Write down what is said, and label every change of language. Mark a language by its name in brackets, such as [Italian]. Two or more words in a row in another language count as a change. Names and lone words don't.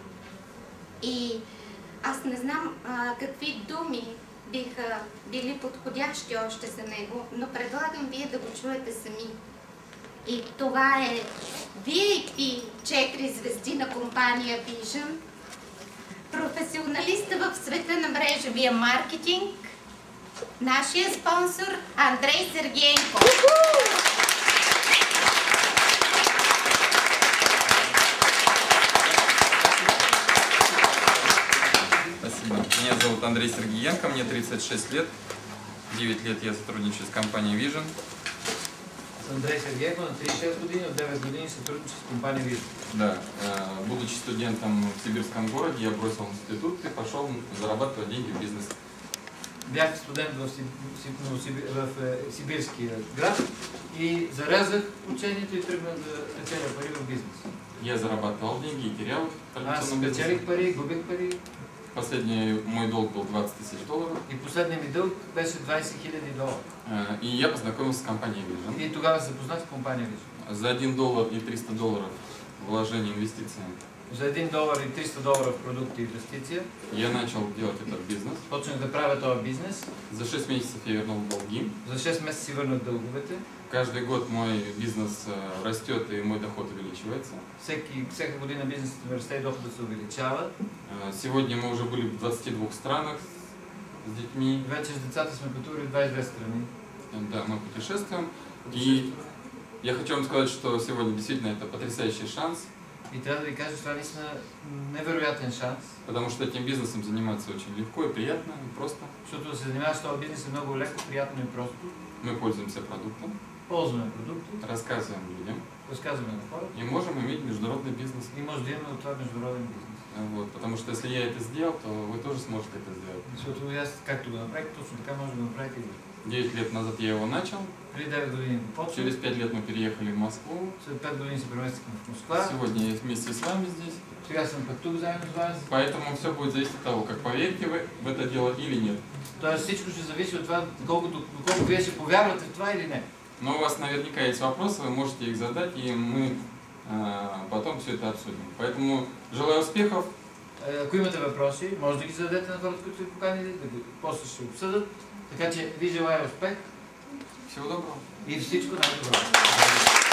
[Bulgarian] И аз не знам какви думи биха били подходящи още за него, но предлагам вие да го чуете сами. И това е VIP 4 звезди на компания Vision, професионалиста в света на мрежовия маркетинг, нашия спонсор Андрей Сергеенко. [Russian] Спасибо. Меня зовут Андрей Сергеенко, мне 36 лет. 9 лет я сотрудничаю с компанией Vision. [Bulgarian] Андрей Сергеенко, на 36 години, от 9 години сътрудничи с компания Vision. [Russian] Да, будучи студентом в сибирском городе, я бросил институт и пошел зарабатывать деньги в бизнес. [Bulgarian] Бях студент в сибирския град и зарязах учението и тръгнах да печеля пари в бизнес. [Russian] Я зарабатывал деньги и терял. [Bulgarian] Аз печелих пари, губих пари. [Russian] Последний мой долг был 20 тысяч долларов. [Bulgarian] И последният ми дълг беше 20 000 долара. [Russian] И я познакомился с компанией Vision. [Bulgarian] И тогава се запознах с компания Vision. [Russian] За $1 и 300 долларов вложение инвестиции. [Bulgarian] За $1 и 300 долара в продукти и инвестиция. [Russian] Я начал делать этот бизнес. [Bulgarian] Почнах да правя този бизнес. [Russian] За 6 месяцев я вернул долги. [Bulgarian] За 6 месеца си върнах дълговете. [Russian] Каждый год мой бизнес растет и мой доход увеличивается. [Bulgarian] Всяка година бизнесът ми расте и доходът се увеличава. [Russian] Сегодня мы уже были в 22 странах с детьми. [Bulgarian] Вече с децата сме пътували в 22 страни. [Russian] Да, мы путешествуем. И я хочу вам сказать, что сегодня действительно это потрясающий шанс. [Bulgarian] И трябва да ви кажа, това наистина невероятен шанс. [Russian] Потому что этим бизнесом заниматься очень легко и приятно, и просто. [Bulgarian] Защото да се занимаваш с този бизнес е много леко, приятно и просто. [Russian] Мы пользуемся продуктом. [Bulgarian] Ползваме продукти. [Russian] Рассказываем людям. [Bulgarian] Разказваме на хората. [Russian] И можем иметь международный бизнес. [Bulgarian] И може да имаме от това международен бизнес. [Russian] Вот, потому что если я это сделал, то вы тоже сможете это сделать. [Bulgarian] Защото аз, както го направих, точно така може да го направите и ви. [Russian] 9 лет назад я его начал. [Bulgarian] Преди 9 години почнах. [Russian] Через 5 лет мы переехали в Москву. [Bulgarian] След 5 години се преместихме в Москва. [Russian] Сегодня я вместе с вами здесь. [Bulgarian] Сега съм пък тук заедно с вас. [Russian] Поэтому все будет зависеть от того, как поверите вы в это дело или нет. [Bulgarian] Тоест всичко ще зависи от това, доколко вие ще повярвате в това или не. [Russian] Но у вас наверняка есть вопросы, вы можете их задать, и мы потом все это обсудим. Поэтому желаю успехов. [Bulgarian] Ако имате въпроси, може да ги зададете на хората, които ви поканили, после ще обсъдат. Така че ви желая успех. [Russian] Всего доброго. [Bulgarian] И всичко най-добро.